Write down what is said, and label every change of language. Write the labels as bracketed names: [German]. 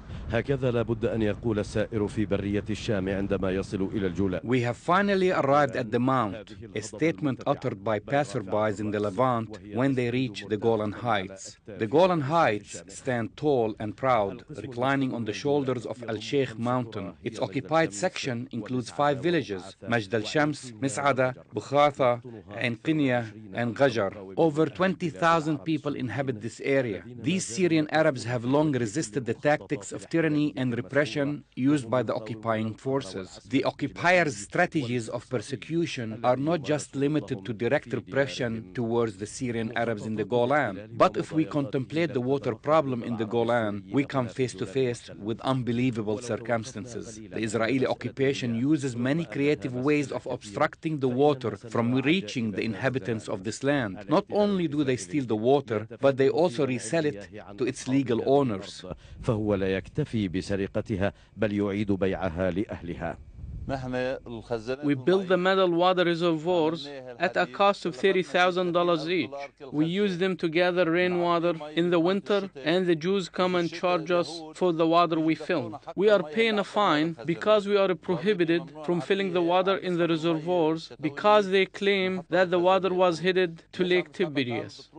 [Arabic] هكذا لابد أن يقول السائر في برية الشام عندما يصل إلى الجولان. [English] We have finally arrived at the mount, a statement uttered by passerbys in the Levant when they reach the Golan Heights. The Golan Heights stand tall and proud, reclining on the shoulders of Al-Sheikh mountain. Its occupied section includes 5 villages: Majd al-Shams, Mis'ada, Bukhatha, Ain Qinya, and Ghajar. Over 20,000 people inhabit this area. These Syrian Arabs have long resisted the tactics of tyranny tyranny and repression used by the occupying forces. The occupiers' strategies of persecution are not just limited to direct repression towards the Syrian Arabs in the Golan, but if we contemplate the water problem in the Golan, we come face to face with unbelievable circumstances. The Israeli occupation uses many creative ways of obstructing the water from reaching the inhabitants of this land. Not only do they steal the water, but they also resell it to its legal owners. [Arabic] فهو لا يكتفي بسرقتها بل يعيد بيعها لأهلها. [English] We built the metal water reservoirs at a cost of $30,000 each. We use them to gather rainwater in the winter, and the Jews come and charge us for the water we fill. We are paying a fine because we are prohibited from filling the water in the reservoirs because they claim that the water was headed to Lake Tiberias.